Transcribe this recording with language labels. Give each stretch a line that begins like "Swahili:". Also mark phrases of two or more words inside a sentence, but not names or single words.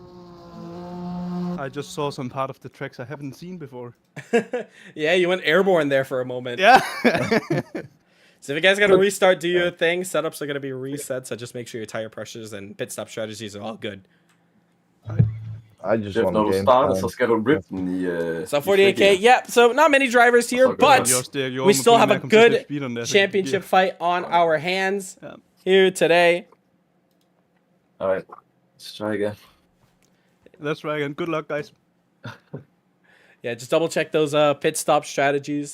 English: I just saw some part of the tracks I haven't seen before. Yeah, you went airborne there for a moment. Yeah. So if you guys got to restart, do your thing. Setups are going to be reset, so just make sure your tire pressures and pit stop strategies are all good. I just
Danish: Efter
English: want
Danish: når du
English: game
Danish: starter, så
English: sound.
Danish: skal du rip den i...
English: So 48K, yeah. So not many drivers here, good. but You're we still have a almost putting good speed on there, so championship fight on our hands Yeah. here today. Alright, let's try again. That's right, and good luck, guys. Yeah, just double check those pit stop strategies.